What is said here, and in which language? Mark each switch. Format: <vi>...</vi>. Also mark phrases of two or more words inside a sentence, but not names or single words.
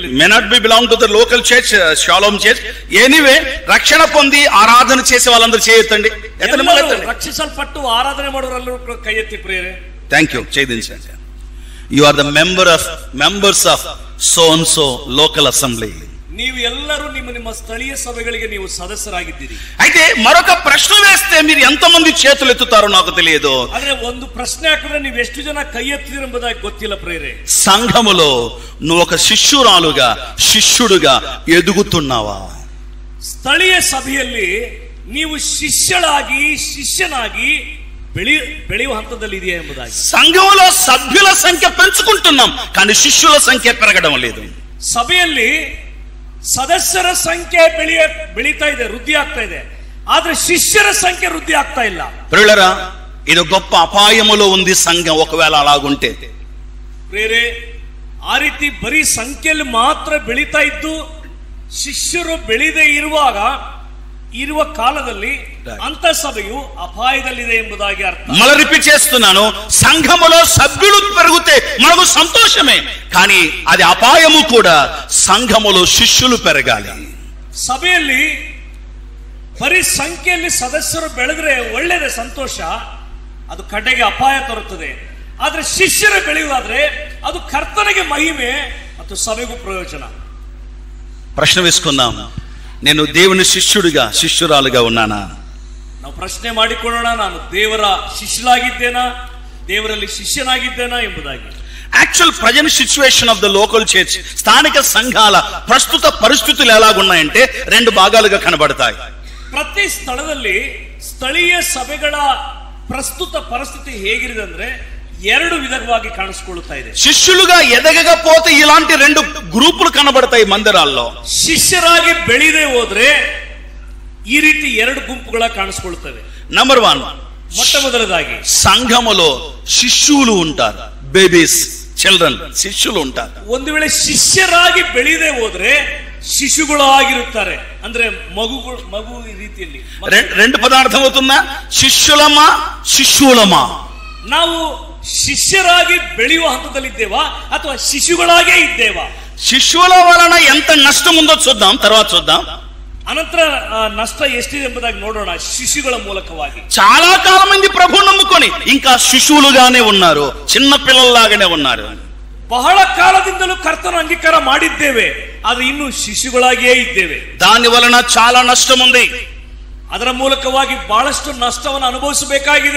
<en>May not be belong to the local church, Shalom church, anyway</en> <te>రక్షణ పొంది ఆరాధన చేసే వాళ్ళందరూ చేయొద్దండి.</te> <kn>రక్షిసల్పట్టు ఆరాధನೆ ಮಾಡೋರೆಲ್ಲರೂ ಕೂಡ ಕೈ ಎತ್ತಿ ಪ್ರೇರೆ.</kn> <en>Thank you. చేయించండి. You are the members of so and so local assembly.</en> <kn>ನೀವು ಎಲ್ಲರೂ ನಿಮ್ಮ ಸ್ಥಳೀಯ ಸಭೆಗಳಿಗೆ ನೀವು ಸದಸ್ಯರಾಗಿದ್ದೀರಿ.</kn> <te>అయితే మరొక ప్రశ్న వేస్తే మీరు ఎంతమంది చేతులు ఎత్తుతారో నాకు తెలియదు.</te> <kn>ಆದ್ರೆ ಒಂದು ಪ್ರಶ್ನೆ ಹಾಕಿದ್ರೆ ನೀವು ಎಷ್ಟು ಜನ ಕೈ ಎತ್ತಿದ್ದೀರಿ ಎಂಬುದಾಗಿ ಗೊತ್ತಿಲ್ಲ ಪ್ರೇರೆ.</kn> <te>సంఘములో నువ్వు ఒక శిష్యురాలుగా శిష్యుడుగా ఎదుగుతున్నావా?</te> <kn>ಸ್ಥಳೀಯ ಸಭೆಯಲ್ಲಿ ನೀವು ಶಿಷ್ಯಳಾಗಿ ಶಿಷ್ಯನಾಗಿ ಬೆಳೆಯುವ ಹಂತದಲ್ಲಿ ಇದೆಯಾ ಎಂಬುದಾಗಿ.</kn> <te>సంఘములో సభ్యుల సంఖ్య పెంచుకుంటున్నాం కానీ శిష్యుల సంఖ్య పెరగడం లేదు.</te> <kn>ಸಭೆಯಲ್ಲಿ ಸದಸ್ಯರ ಸಂಖ್ಯೆ ಬೆಳೀತಾ ಇದೆ, ವೃದ್ಧಿ ಆಗ್ತಾ ಇದೆ, ಆದ್ರೆ ಶಿಷ್ಯರ ಸಂಖ್ಯೆ ವೃದ್ಧಿ ಆಗ್ತಾ ಇಲ್ಲ.</kn> <te>ప్రియులారా, ఇది గొప్ప అపాయములో ఉంది సంఘం ఒకవేళ అలాగుంటే.</te> <kn>ಬೇರೆ ಆ ರೀತಿ ಬರೀ ಸಂಖ್ಯೆಯಲ್ಲಿ ಮಾತ್ರ ಬೆಳೀತಾ ಇದ್ದು ಶಿಷ್ಯರು ಬೆಳೆದೇ ಇರುವ ಕಾಲದಲ್ಲಿ ಅಂತ ಸಭೆಯು ಅಪಾಯದಲ್ಲಿದೆ ಎಂಬುದಾಗಿ ಅರ್ಥ.</kn> <te>మళ్ళీ రిపీట్ చేస్తున్నాను, సంఘములో సభ్యులు పెరిగితే మనకు సంతోషమే, కానీ అది అపాయము కూడా. సంఘములో శిష్యులు పెరగాలి.</te> <kn>ಸಭೆಯಲ್ಲಿ ಬರೀ ಸಂಖ್ಯೆಯಲ್ಲಿ ಸದಸ್ಯರು ಬೆಳೆದ್ರೆ ಒಳ್ಳೆಯದೇ, ಸಂತೋಷ. ಅದು ಕಡೆಗೆ ಅಪಾಯ ತರುತ್ತದೆ. ಆದ್ರೆ ಶಿಷ್ಯರು ಬೆಳೆಯುವುದಾದ್ರೆ ಅದು ಕರ್ತನಿಗೆ ಮಹಿಮೆ ಮತ್ತು ಸಭೆಗೂ ಪ್ರಯೋಜನ.</kn> <te>ప్రశ్న వేసుకుందాం, నేను దేవుని శిష్యుడిగా శిష్యురాలుగా ఉన్నానా?</te> <kn>ನಾವು ಪ್ರಶ್ನೆ ಮಾಡಿಕೊಳ್ಳೋಣ, ನಾನು ದೇವರ ಶಿಷ್ಯನಾಗಿದ್ದೇನಾ, ದೇವರಲ್ಲಿ ಶಿಷ್ಯನಾಗಿದ್ದೇನಾ ಎಂಬುದಾಗಿ.</kn> <en>Actual present situation of the local church,</en> <te>స్థానిక సంఘాల ప్రస్తుత పరిస్థితులు ఎలాగున్నాయంటే రెండు భాగాలుగా కనబడతాయి.</te> <kn>ಪ್ರತಿ ಸ್ಥಳದಲ್ಲಿ ಸ್ಥಳೀಯ ಸಭೆಗಳ ಪ್ರಸ್ತುತ ಪರಿಸ್ಥಿತಿ ಹೇಗಿದೆ ಅಂದ್ರೆ ಎರಡು ವಿಧವಾಗಿ ಕಾಣಿಸಿಕೊಳ್ಳುತ್ತಾ ಇದೆ.</kn> <te>శిష్యులుగా ఎదగకపోతే ఇలాంటి రెండు గ్రూపులు కనబడతాయి మందిరాల్లో.</te> <kn>ಶಿಷ್ಯರಾಗಿ ಬೆಳೆದೇ ಹೋದ್ರೆ ಈ ರೀತಿ ಎರಡು ಗುಂಪುಗಳ ಕಾಣಿಸಿಕೊಳ್ಳುತ್ತವೆ.</kn> <te>నంబర్ 1,</te> <kn>ಮೊಟ್ಟ ಮೊದಲದಾಗಿ</kn> <te>సంఘములో శిష్యులు ఉంటారు,</te> <en>Babies, children,</en> <te>శిష్యులు ఉంటారు.</te> <kn>ಒಂದು ವೇಳೆ ಶಿಷ್ಯರಾಗಿ ಬೆಳೆದೇ ಹೋದ್ರೆ ಶಿಶುಗಳಾಗಿರುತ್ತಾರೆ, ಅಂದ್ರೆ ಮಗು ಈ ರೀತಿಯಲ್ಲಿ.</kn> <te>రెండు పదార్థం అవుతుందా? శిష్యులమా శిష్యులమా?</te> <kn>ನಾವು ಶಿಷ್ಯರಾಗಿ ಬೆಳೆಯುವ ಹಂತದಲ್ಲಿದ್ದೇವಾ ಅಥವಾ ಶಿಶುಗಳಾಗೇ ಇದ್ದೇವಾ?</kn> <te>శిష్యుల వలన ఎంత నష్టం ఉందో చూద్దాం, తర్వాత చూద్దాం.</te> <kn>ಅನಂತರ ನಷ್ಟ ఎಷ್ಟಿದೆ ಎಂಬುದಾಗಿ ನೋಡೋಣ. ಶಿಶುಗಳ ಮೂಲಕವಾಗಿ</kn> <te>చాలా కాలం మంది ప్రభు నమ్ముకొని ఇంకా శిశువులుగానే ఉన్నారు, చిన్న పిల్లల్లాగానే ఉన్నారు.</te> <kn>ಬಹಳ ಕಾಲದಿಂದಲೂ ಕರ್ತನ ಅಂಗೀಕಾರ ಮಾಡಿದ್ದೇವೆ, ಆದ್ರೆ ಇನ್ನು ಶಿಶುಗಳಾಗಿಯೇ ಇದ್ದೇವೆ.</kn> <te>దాని వలన చాలా నష్టం ఉంది.</te> <kn>ಅದರ ಮೂಲಕವಾಗಿ ಬಹಳಷ್ಟು ನಷ್ಟವನ್ನು ಅನುಭವಿಸಬೇಕಾಗಿದೆ.</kn>